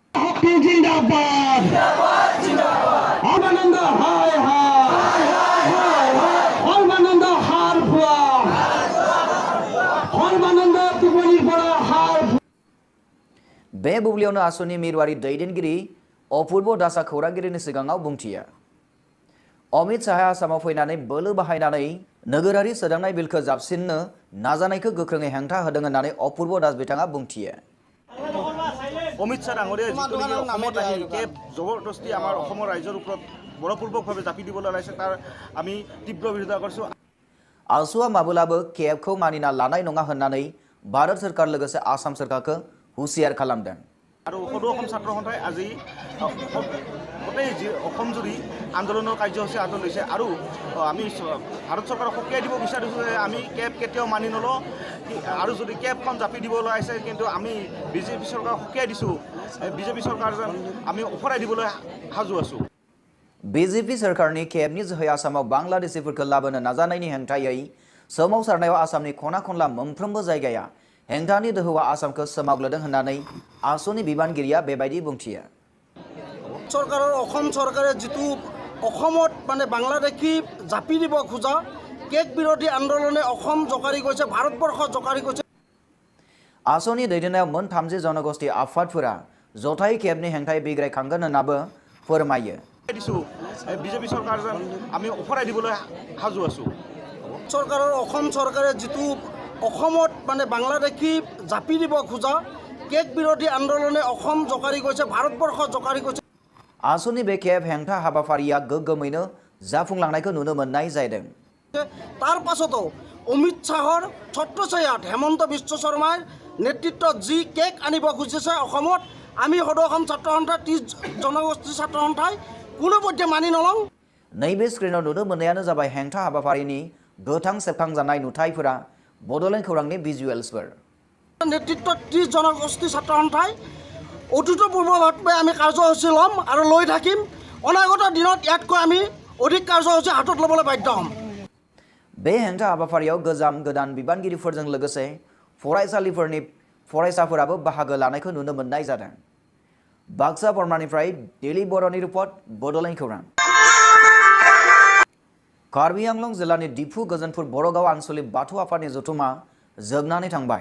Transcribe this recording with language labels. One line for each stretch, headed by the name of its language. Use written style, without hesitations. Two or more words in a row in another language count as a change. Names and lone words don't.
Bodo: बे बुब्लियावनो आसुनि मिरुआरि दैदेनगिरि अपूर्व दासआ खौरांगिरिनि सिगाङाव बुंथियो। अमित शाहआ आसामाव फैनानै बोलो बाहायनानै नोगोरारि सोदांनाय बिलखौ जाबसिननो नाजानायखौ गोख्रोङै हेंथा होदों होननानै अपूर्व दास बिथाङा बुंथियो।
Assamese: অমিত শাহ ডাঙৰীয়াই যিটো নেকি অসমত আহি কেব জবৰদস্তি আমাৰ অসমৰ ৰাইজৰ ওপৰত বলপূৰ্বকভাৱে জাপি দিবলৈ ওলাইছে তাৰ আমি তীব্ৰ বিৰোধিতা কৰিছোঁ।
Bodo: आसुआ माब्लाबाबो केबखौ मानिना लानाय नङा होननानै भारत सोरखार लोगोसे आसाम सोरखारखौ हुसियार खालामदों।
Assamese: আৰু সদৌ অসম ছাত্ৰ সন্থাই আজি গোটেই অসম জুৰি আন্দোলনৰ কাৰ্যসূচী হাতত লৈছে আৰু আমি ভাৰত চৰকাৰক সকীয়াই দিব বিচাৰিছোঁ যে আমি কেব কেতিয়াও মানি নলওঁ আৰু যদি কেবখন জাপি দিবলৈ আহিছে কিন্তু আমি বিজেপি চৰকাৰক সকীয়াই দিছোঁ। বিজেপি চৰকাৰ যেন আমি ওফৰাই দিবলৈ সাজু আছোঁ।
Bodo: बीजेपी सोरखारनि केबनि जोहै आसामाव बांलादेशीफोरखौ लाबोनो नाजानायनि हेंथायै सोमावसारनायाव आसामनि खना खनला मोनफ्रोमबो जायगाया हेंथानि दोहौआ आसामखौ सोमावग्लोदों होननानै आसुनि बिबानगिरिया बेबायदि बुंथियो।
Assamese: सरकाৰৰ অসম চৰকাৰে যিটো অসমত মানে বাংলাদেশী জাপি দিব খোজা কেক বিৰোধী আন্দোলনে অসম জকাৰি গৈছে, ভাৰতবৰ্ষ জকাৰি গৈছে।
Bodo: आसुनि दैदेननायाव मोन 30 जनगोष्ठी आफादफोरा जथाय केबनि हेंथायै बिग्रायखांगोन होननाबो फोरमायो।
Assamese: বিজেপি চৰকাৰ যেন আমি ওফৰাই দিবলৈ সাজু আছোঁ। চৰকাৰৰ অসম চৰকাৰে যিটো অসমত মানে বাংলাদেশী জাপি দিব খোজা কেক বিৰোধী আন্দোলনে অসম জকাৰি গৈছে, ভাৰতবৰ্ষ জকাৰি গৈছে।
Bodo: आसुनि बे केब हेंथा हाबाफारिया गोग्गोमैनो जाफुंलांनायखौ नुनो मोननाय जादों।
Assamese: তাৰ পাছতো অমিত শাহৰ ছত্ৰছায়াত হিমন্ত বিশ্ব শৰ্মাৰ নেতৃত্বত যি কেক আনিব খুজিছে অসমত আমি সদৌ অসম ছাত্ৰ সন্থা 30 জনগোষ্ঠী ছাত্ৰ সন্থাই কোনোপধ্যে মানি নলওঁ।
Bodo: नैबे स्क्रिनाव नुनो मोननायानो जाबाय हेंथा हाबाफारिनि गोथां सेबखांजानाय नुथायफोरा बड'लेण्ड खौरांनि भिजुएल्सफोर।
Assamese: नेतृत्वत 30 জনগোষ্ঠী ছাত্ৰ সন্থাই অভূতপূৰ্বভাৱে আমি কাৰ্যসূচী ল'ম আৰু লৈ থাকিম। অনাগত দিনত ইয়াতকৈ আমি অধিক কাৰ্যসূচী হাতত ল'বলৈ বাধ্য হ'ম।
Bodo: बे हेंथा हाबाफारियाव गोजाम गोदान बिबानगिरिफोरजों लोगोसे फरायसालिफोरनि फरायसाफोराबो बाहागो लानायखौ नुनो मोननाय जादों। बाक्सा बर्मानिफ्राय दिलीप बर'नि रिपर्ट, बड'लेण्ड खौरां। कार्बि आंलं जिल्लानि दिफु गोजोनपुर बरगाव आन्सलिक बाथौ आफादनि जथुमा जोबनानै थांबाय।